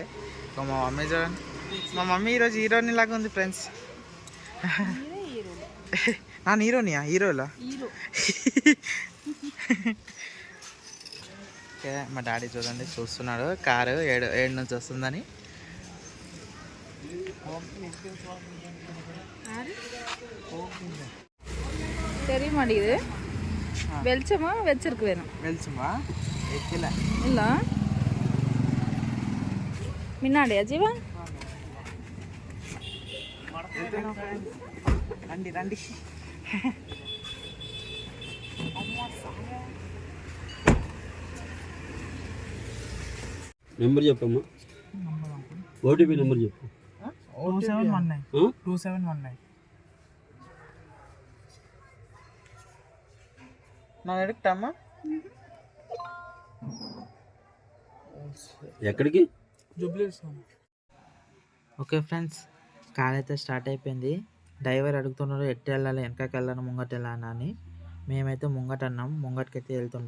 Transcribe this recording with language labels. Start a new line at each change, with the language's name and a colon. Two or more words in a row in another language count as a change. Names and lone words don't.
Telugu: మా మమ్మీ చూడండి, మా మమ్మీ ఈరోజు హీరోని లాగా ఉంది ఫ్రెండ్స్. నా హీరోనియా? హీరోలా? ఓకే, మా డాడీ చూడండి చూస్తున్నాడు కారు ఏడు నుంచి వస్తుందని.
Tamil: தெரியுமா இது வெளிச்சமா வச்சிருக்கு வேணும். வெளிச்சமா வைக்கல இல்ல முன்னாடியா ஜீவா?
Telugu: రండి రండి. నెంబర్ చెప్పమ్మా,
English: OTP number
Telugu: చెప్పు. 2719.
Tamil: நான் எடுக்கட்டாமா?
Telugu: ఎక్కడికి? జూబ్లీహిల్స్.
English: okay friends,
Telugu: కార్ అయితే స్టార్ట్ అయిపోయింది. డ్రైవర్ అడుగుతున్నాడు ఎట్టు వెళ్ళాలి, వెనకకి వెళ్ళాను ముంగట వెళ్ళాను అని. మేమైతే ముంగట అన్నాం, ముంగటికైతే వెళ్తుండు.